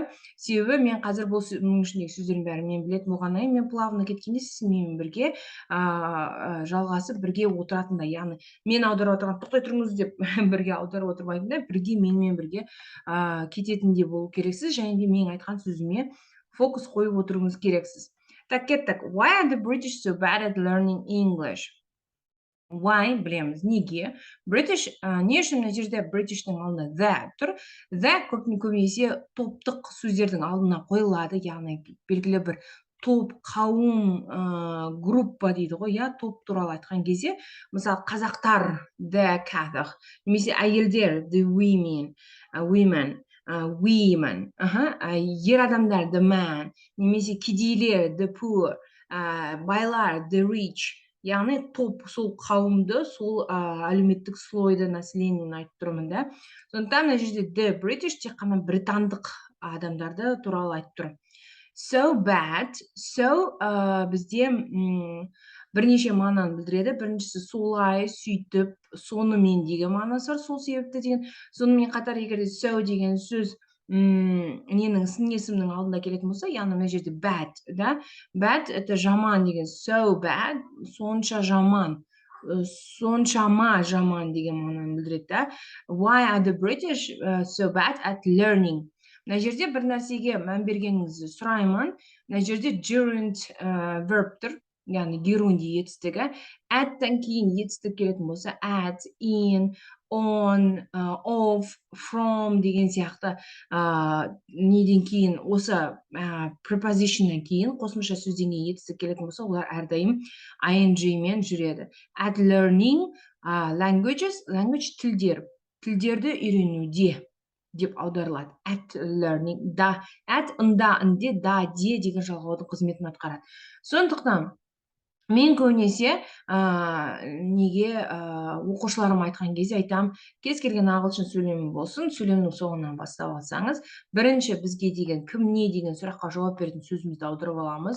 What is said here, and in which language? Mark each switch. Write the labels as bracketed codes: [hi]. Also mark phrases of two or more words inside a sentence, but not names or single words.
[kk] Себебі мен қазір бұл ішіндегі сөздердің бәрін мен білетін болғаннан, мен плавно кеткенде сіз менімен бірге жалғасып бірге отыратындай, яғни мен аударып отырған тоқтай тұрыңыз деп бірге аударып отырмайтындай, бірге менімен бірге кететіндей болу керексіз, және де мен айтқан сөзіме фокус қойып отыруыңыз керексіз. Так, кеттік. [en] Why are the British so bad at learning English? Why? [kk] Білеміз. Неге? British, не үшін мына жерде British'тің алдында the тұр? The көбінесе топтық сөздердің алдына қойылады, яғни белгілі бір топ, қауым, группа дейді ғой, я, топ туралы айтқан кезде, мысалы, қазақтар [en] the cather, [kk] немесе әйелдер [en] the women, [kk] ер адамдар [en] the man, [kk] немесе кедейлер [en] the poor, [kk] байлар [en] the rich, [kk] яғни топ, сол қауымды, сол әлеуметтік слойды населениені айтып тұрмын да. Сондықтан мына жерде [en] the British [kk] тек қана британдық адамдарды туралы айтып тұр. [en] So bad, [kk] so бізде бірнеше мағынаны білдіреді. Біріншісі солай, сөйтіп, сонымен деген мағынасы бар, сол себепті деген. Сонымен қатар егер де so деген сөз ненің сын есімнің алдында келетін болса, яғни мына жерде bad, да? Bad это жаман деген, [en] so bad, [kk] сонша жаман, соншама жаман деген мағынаны білдіреді, да? [en] Why are the British so bad at learning? [kk] Мына жерде бір нәрсеге мән бергеніңізді сұраймын. Мына жерде [en] gerund verb [kk] тұр, яғни герунди етістігі. At-тан кейін етістік келетін болса, [en] at, in, on, of, from [kk] деген сияқты неден кейін, осы prepositionнан кейін, қосымша сөзден кейін етістік келетін болса, олар әрдайым ing мен жүреді. [en] At learning languages, [kk] language тілдер, тілдерді үйренуде деп аударылады. [en] At learning, [kk] да, at, ында, інде, да, де деген жалғаудың қызметін атқарады. Сондықтан мен көбінесе неге оқушыларым айтқан кезде айтам, кез келген ағылшын сөйлемі болсын, сөйлемнің соңынан бастап алсаңыз, бірінші бізге деген кім не деген сұраққа жауап беретін сөзімізді аударып аламыз.